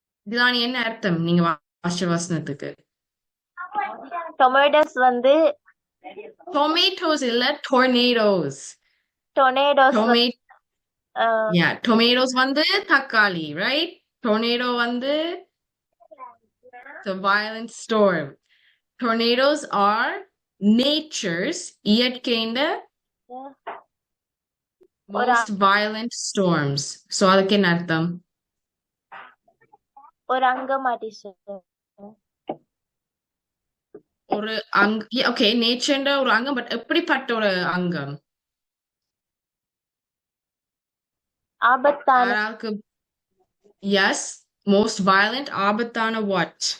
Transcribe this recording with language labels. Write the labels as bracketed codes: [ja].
[ta] Dilani, என்ன அர்த்தம் நீங்க வாசிச்ச வசனத்துக்கு? Tomatoes வந்து Tomatoes இல்ல, tornadoes. [en] tornadoes Tomato, uh, yeah, tomatoes [ta] வந்து தக்காளி, [en] right? Tornado வந்து the violent storm. Tornadoes are nature's [ta] இயற்கையின் ஒரு [en] most violent storms. [ta] So அதுக்கு என்ன அர்த்தம்? ஒரு அங்கமா டீச்சர். ஒரு ஓகே, நேச்சர்ன்ற ஒரு அங்கம், பட் எப்படிப்பட்ட ஒரு அங்கம்? ஆபத்தான யாராருக்கு? [en] Yes, most violent, [ta] ஆபத்தான [en] what?